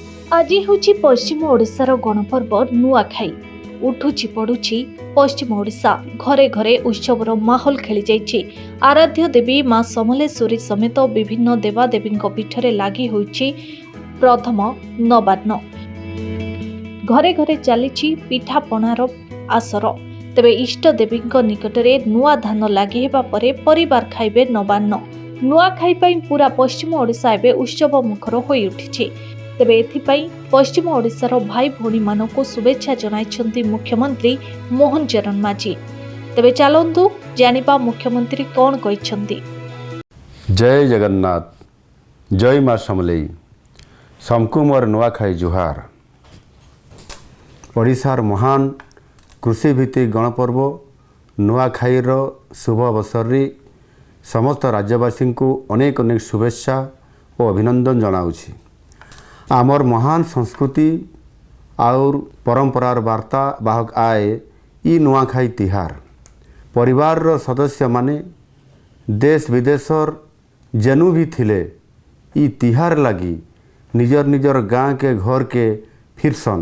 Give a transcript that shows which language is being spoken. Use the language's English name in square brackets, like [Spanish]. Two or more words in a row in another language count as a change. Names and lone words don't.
[Odia] ଆଜି ହୁଁ ପଶ୍ଚିମ ଓଡ଼ିଶାର ଗଣପର୍ବ ନୂଆଖାଇ। ଉଠୁଛି ପଡ଼ୁଛି ପଶ୍ଚିମ ଓଡ଼ିଶା, ଘରେ ଘରେ ଉତ୍ସବର ମାହୌଲ ଖେଳି ଯାଇଛି। ଆରାଧ୍ୟ ଦେବୀ ମା ସମଲେଶ୍ୱରୀ ସମେତ ବିଭିନ୍ନ ଦେବାଦେବୀ ପୀଠରେ ଲାଗି ହୋଇଛି ପ୍ରଥମ ନବାନ୍ନ। ଘରେ ଘରେ ଚାଲି ପିଠାପଣାର ଆସର। ତେବେ ଇଷ୍ଟ ଦେବୀ ନିକଟରେ ନୂଆ ଧାନ ଲାଗି ହେବା ପରେ ପରିବାର ଖାଇବେ ନବାନ୍ନ। ନୂଆଖାଇ ପାଇଁ ପୂରା ପଶ୍ଚିମ ଓଡ଼ିଶା ଏବେ ଉତ୍ସବ ମୁଖର ହୋଇ ଉଠିଛି। ତେବେ ଏଥିପାଇଁ ପଶ୍ଚିମ ଓଡ଼ିଶାର ଭାଇ ଭଉଣୀ ମାନଙ୍କୁ ଶୁଭେଚ୍ଛା ଜଣାଇଛନ୍ତି ମୁଖ୍ୟମନ୍ତ୍ରୀ ମୋହନ ଚରଣ ମାଝୀ। ତେବେ ଚାଲନ୍ତୁ ଜାଣିବା ମୁଖ୍ୟମନ୍ତ୍ରୀ କଣ କହିଛନ୍ତି। ଜୟ ଜଗନ୍ନାଥ, ଜୟ ମା ସମଲେଇ। ସମସ୍ତଙ୍କୁ ମୋର ନୂଆଖାଇ ଜୁହାର। ଓଡ଼ିଶାର ମହାନ କୃଷି ଭିତ୍ତିକ ଗଣପର୍ବ ନୂଆଖାଇର ଶୁଭ ଅବସରରେ ସମସ୍ତ ରାଜ୍ୟବାସୀଙ୍କୁ ଅନେକ ଅନେକ ଶୁଭେଚ୍ଛା ଓ ଅଭିନନ୍ଦନ ଜଣାଉଛି। ଆମର ମହାନ ସଂସ୍କୃତି ଓ ପରମ୍ପରାର ବାର୍ତ୍ତା ବାହକ ଆଏ ଏଇ ନୂଆଖାଇ ତିହାର। ପରିବାର ସଦସ୍ୟ ମାନେ ଦେଶ ବିଦେଶର ଯେଉଁଠି ଭି ଥିଲେ ଏଇ ତିହାର ଲାଗି ନିଜର ନିଜର ଗାଁ କେ ଘର କେ ଫିରସନ।